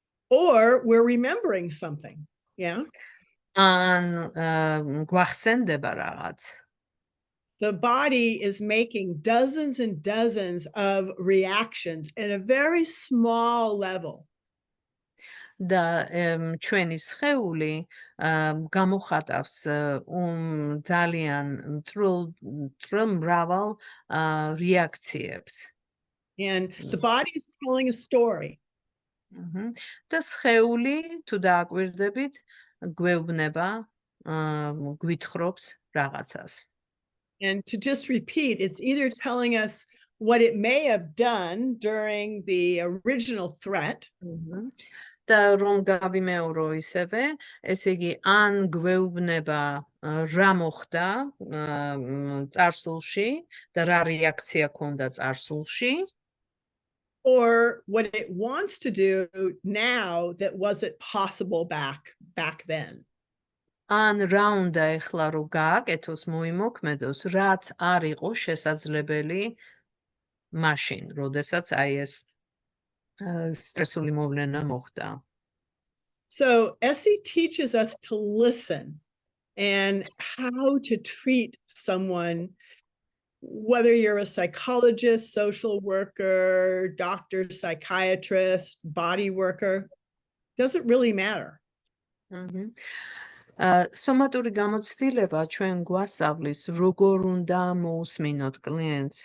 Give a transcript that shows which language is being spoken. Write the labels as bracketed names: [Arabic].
[English] or we're remembering something, yeah? [Georgian] ან გვახსენდება რაღაც. [English] The body is making dozens and dozens of reactions at a very small level. [Georgian] და ჩვენი სხეული გამოხატავს ძალიან მწვრილ მრავალ რეაქციებს. [English] And the body is telling a story. [Georgian] და სხეული თუ დააკვირდებით გვეუბნება, გვითხრობს რაღაცას. [English] And to just repeat, it's either telling us what it may have done during the original threat. [Georgian] და რომ გავიმეორო ისევე, ესე იგი ან გვეუბნება რა მოხდა წარსულში და რა რეაქცია ჰქონდა წარსულში, [English] or what it wants to do now that wasn't possible back then. [Georgian] ან რა უნდა ეხლა რომ გააკეთოს, მოიმოქმედოს, რაც არ იყო შესაძლებელი მაშინ, როდესაც აი ეს სტრესული მოვლენა მოხდა. [English] So Essie teaches us to listen and how to treat someone, whether you're a psychologist, social worker, doctor, psychiatrist, body worker, doesn't really matter. [Georgian] სომატური გამოცდილება ჩვენ გვასწავლის, როგორ უნდა მოусმინოთ კლიენტს.